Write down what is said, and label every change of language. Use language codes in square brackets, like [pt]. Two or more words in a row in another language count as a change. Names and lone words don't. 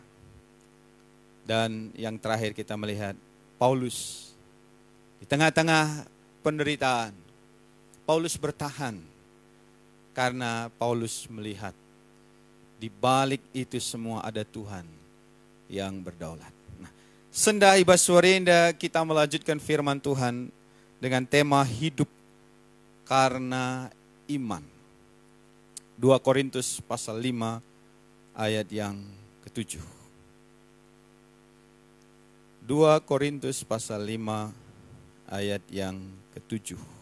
[id] Dan yang terakhir kita melihat Paulus di tengah-tengah penderitaan. Paulus bertahan karena Paulus melihat di balik itu semua ada Tuhan yang berdaulat. Nah, [btx] sendah ibas suarenda [id] kita melanjutkan firman Tuhan dengan tema hidup karena iman. 2 Korintus pasal 5 ayat yang ke-7. 2 Korintus pasal 5 ayat yang ke-7.